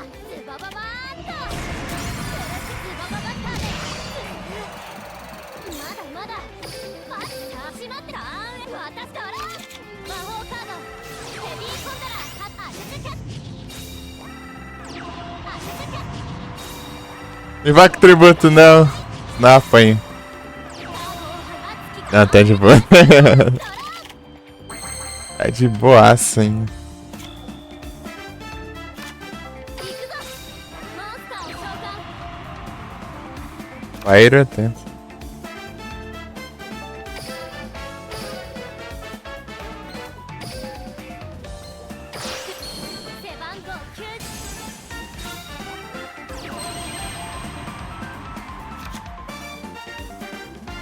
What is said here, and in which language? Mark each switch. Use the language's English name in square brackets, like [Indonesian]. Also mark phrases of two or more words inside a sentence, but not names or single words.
[Japanese] ズバババーンと。ズバババッターで。まだまだ。あったしまってた。私から魔法カードヘビーコンダラアシュチュキャッアシュチュキャッ [Portuguese] Me vai com tributo, não. Não apanho. [Japanese] ガオを放つ気 [Portuguese] Não, tá de boa. Tá de boaça, hein? [Japanese] 行くぞモンスターを召喚 [Portuguese] Fire até. [Japanese] 背番号90